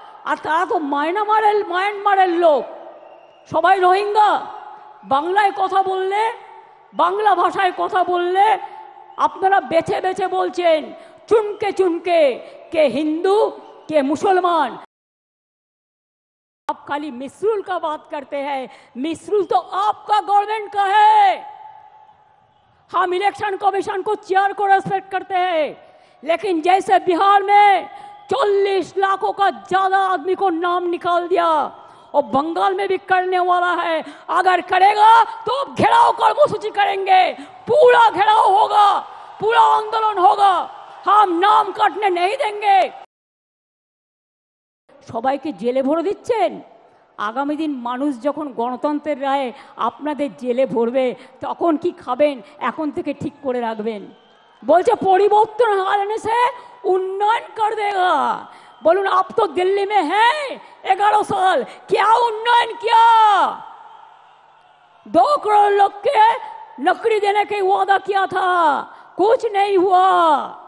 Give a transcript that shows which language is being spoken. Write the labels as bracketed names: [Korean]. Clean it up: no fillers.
[Bangla] আর তারা তো মায়ানমারের লোক, সবাই রোহিঙ্গা। বাংলায় কথা বললে, বাংলা ভাষায় কথা বললে আপনারা বেছে বেছে বলছেন চুনকে চুনকে, কে হিন্দু কে মুসলমান। [Hindi] आप खाली मिसरूल का बात करते हैं, मिसरूल तो आपका गवर्नमेंट का है। हम इलेक्शन कमीशन को चेयर को रेस्पेक्ट करते हैं, लेकिन जैसे बिहार में 40 लाखों का ज्यादा आदमी को नाम निकाल दिया और बंगाल में भी करने वाला है। अगर करेगा तो घेराव कर्मसूची करेंगे, पूरा घेराव होगा, पूरा आंदोलन होगा, हम नाम काटने नहीं देंगे। [Bangla] সবাইকে জেলে ভরে দিচ্ছেন। আগামী দিন মানুষ যখন গণতন্ত্রের রায়ে আপনাদের জেলে ভরবে তখন কি খাবেন এখন থেকে ঠিক করে রাখবেন। বলছে পরিবর্তন [Hindi] आने से उन्नयन कर देगा। बोलून आप तो दिल्ली में हैं 11 साल, क्या उन्नयन किया? 2 करोड़ लोग के नौकरी देने का वादा किया था, कुछ नहीं हुआ।